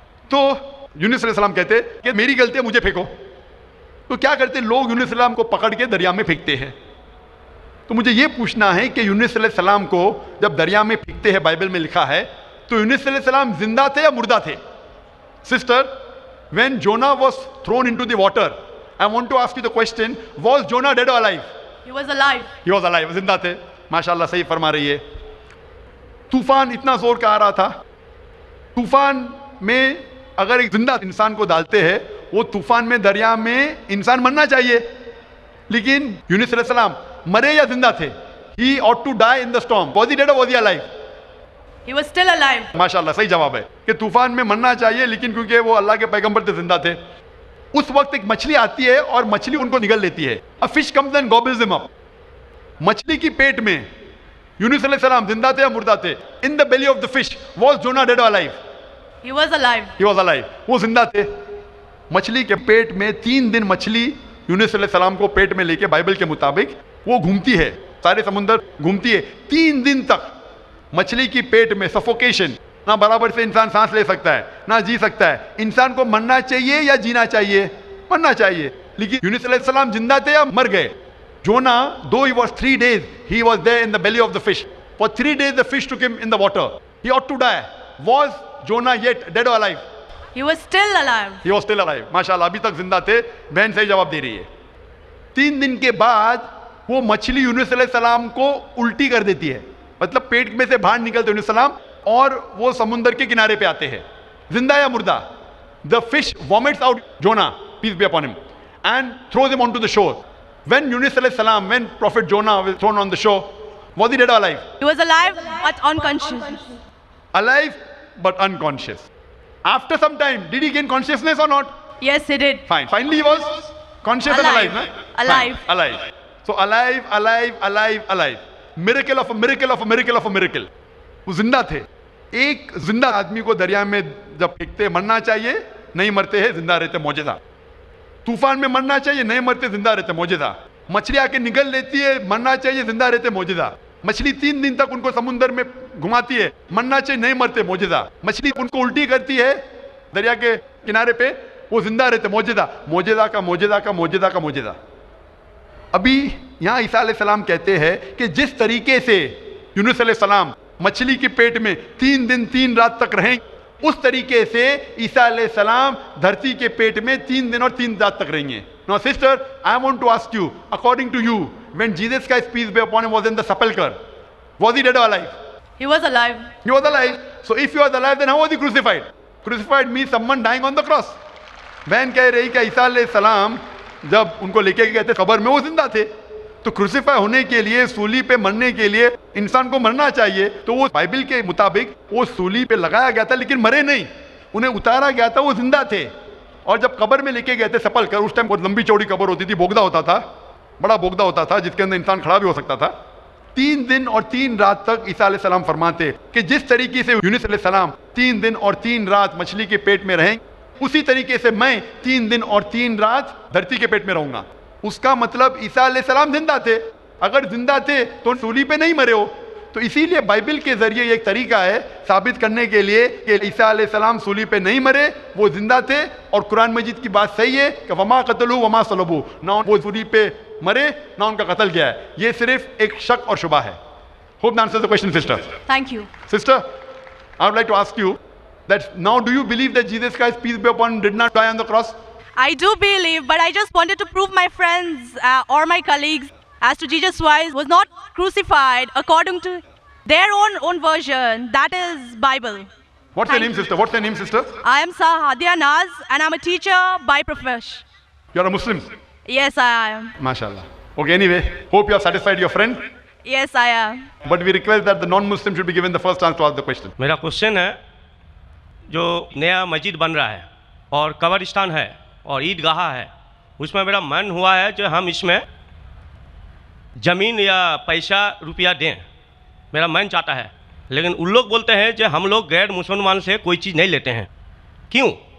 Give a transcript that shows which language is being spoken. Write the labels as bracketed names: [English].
[Hindi] तो यूनुस अलैहिस्सलाम कहते कि मेरी गलती है, मुझे फेंको। तो क्या करते लोग? यूनुस अलैहिस्सलाम को पकड़ के दरिया में फेंकते हैं। तो मुझे ये पूछना है कि यूनुस अलैहिस्सलाम को जब दरिया में फेंकते हैं, बाइबल में लिखा है, तो यूनुस अलैहिस्सलाम जिंदा थे या मुर्दा थे? [English] Sister, when Jonah was thrown into the water, I want to ask you the question, was Jonah dead or alive? He was alive. He was alive, [Hindi] जिंदा थे। माशाल्लाह सही फरमा रही है। तूफान इतना जोर का आ रहा था, तूफान में अगर एक जिंदा इंसान को डालते हैं, वो तूफान में दरिया में इंसान मरना चाहिए, लेकिन यूनुस अलैहिस्सलाम मरे या जिंदा थे? [English] He ought to die in the storm. Was he dead or was he alive? He was still alive. [Hindi] माशाल्लाह सही जवाब है कि तूफान में मरना चाहिए, लेकिन क्योंकि वो अल्लाह के पैगंबर थे, जिंदा थे। उस वक्त एक मछली आती है और मछली उनको निगल लेती है। [English] A fish comes and gobbles him up. [Hindi] मछली की पेट में यूनुस अलैहिस्सलाम जिंदा थे या मुर्दा थे? [English] In the belly of the fish was Jonah dead or alive? He was alive. He was alive, [Hindi] वो जिंदा थे। मछली के पेट में 3 दिन मछली यूनुस अलैहिस्सलाम को पेट में लेके बाइबल के मुताबिक वो घूमती है, सारे समुंदर घूमती है 3 दिन तक। मछली की पेट में सफोकेशन, ना बराबर से इंसान सांस ले सकता है ना जी सकता है। इंसान को मरना चाहिए या जीना चाहिए? मरना चाहिए। लेकिन यूनुस अलैहिस्सलाम जिंदा थे या मर गए? [English] Jonah, though he was 3 days, he was there in the belly of the fish. For 3 days the fish took him in the water. He ought to die. Was Jonah yet dead or alive? He was still alive. He was still alive. [Hindi] माशाल्लाह अभी तक जिंदा थे। बहन सही जवाब दे रही है। 3 दिन के बाद वो मछली यूनुस अलैहिस्सलाम को उल्टी कर देती है, मतलब पेट में से बाहर निकलते यूनुस अलैहिस्सलाम और वो समुंदर के किनारे पे आते हैं। जिंदा या मुर्दा? [English] The fish vomits out Jonah, peace be upon him, and throws him on to the shore. When Yunus alayhi salam, when Prophet Jonah was thrown on the shore, was he dead or alive? He was alive but unconscious. Alive but unconscious. After some time, did he gain consciousness or not? Yes, he did. Fine. Finally, he was conscious and alive. Alive. Na? Alive. Fine. Alive. So alive, alive, alive, alive. Miracle of a miracle of a miracle of a miracle. [Hindi] वो जिंदा थे। एक जिंदा आदमी को दरिया में जब फेंकते, मरना चाहिए, नहीं मरते हैं, जिंदा रहते, मौजज़ा। तूफान में मरना चाहिए, नहीं मरते, जिंदा रहते, मौजूदा। मछली आके निगल लेती है, मरना चाहिए, जिंदा रहते, मौजूदा। मछली 3 दिन तक उनको समुद्र में घुमाती है, मरना चाहिए, नहीं मरते, मौजूदा। मछली उनको उल्टी करती है दरिया के किनारे पे, वो जिंदा रहते, मौजूदा। मौजूदा का मौजूदा का मौजूदा का मौजूदा। अभी यहाँ ईसा अलैहिस्सलाम कहते हैं कि जिस तरीके से यूनुस अलैहिस्सलाम मछली के पेट में 3 दिन 3 रात तक रहें, उस तरीके से ईसा अलैहिस्सलाम धरती के पेट में 3 दिन और 3 रात तक रहेंगे। [English] Now sister, I want to ask you, according to you, when Jesus Christ peace be upon him was in the sepulcher, was he dead or alive? He was alive. He was alive. So if he was alive, then how was he crucified? Crucified means someone dying on the cross. [Hindi] बहन कह रही कि ईसा अलैहिस्सलाम जब उनको लेके गए थे कब्र में, वो जिंदा थे। तो क्रूसीफाई होने के लिए, सूली पे मरने के लिए इंसान को मरना चाहिए। तो वो बाइबल के मुताबिक वो सूली पे लगाया गया था, लेकिन मरे नहीं, उन्हें उतारा गया था, वो जिंदा थे। और जब कब्र में लेके गए थे सपलकर, उस टाइम बहुत लंबी चौड़ी कब्र होती थी, बोगदा होता था, बड़ा बोगदा होता था जिसके अंदर इंसान खड़ा भी हो सकता था। 3 दिन और 3 रात तक ईसा अलैहिस्सलाम फरमाते कि जिस तरीके से यूनुस अलैहिस्सलाम 3 दिन और 3 रात मछली के पेट में रहें, उसी तरीके से मैं 3 दिन और 3 रात धरती के पेट में रहूंगा। उसका मतलब ईसा अलैहिस्सलाम जिंदा थे। अगर जिंदा थे तो सूली पे नहीं मरे हो। तो इसीलिए बाइबल के जरिए एक तरीका है साबित करने के लिए कि ईसा अलैहिस्सलाम सूली पे नहीं मरे, वो जिंदा थे। और कुरान मजीद की बात सही है कि [Arabic] वमा कतलू वमा सलबू, [Hindi] ना वो सूली पे मरे ना उनका कत्ल किया है। ये सिर्फ एक शक और शुबा है। [English] Hope that answers the question sister. Thank you. Sister, I would like to ask you that now do you believe that Jesus Christ, peace be upon him, did not die on the cross? I do believe, but I just wanted to prove my friends or my colleagues as to Jesus Christ was not crucified according to their own version. That is Bible. What's your name, sister? What's your name, sister? I am Sahadia Naz, and I'm a teacher by profession. You're a Muslim? Yes, I am. MashaAllah. Okay, anyway, hope you have satisfied your friend. Yes, I am. But we request that the non-Muslim should be given the first chance to ask the question. [Hindi] मेरा question है, जो नया मस्जिद बन रहा है और कब्रिस्तान है और ईदगाह है, उसमें मेरा मन हुआ है जो हम इसमें ज़मीन या पैसा रुपया दें, मेरा मन चाहता है। लेकिन उन लोग बोलते हैं जो हम लोग गैर मुसलमान से कोई चीज़ नहीं लेते हैं। क्यों?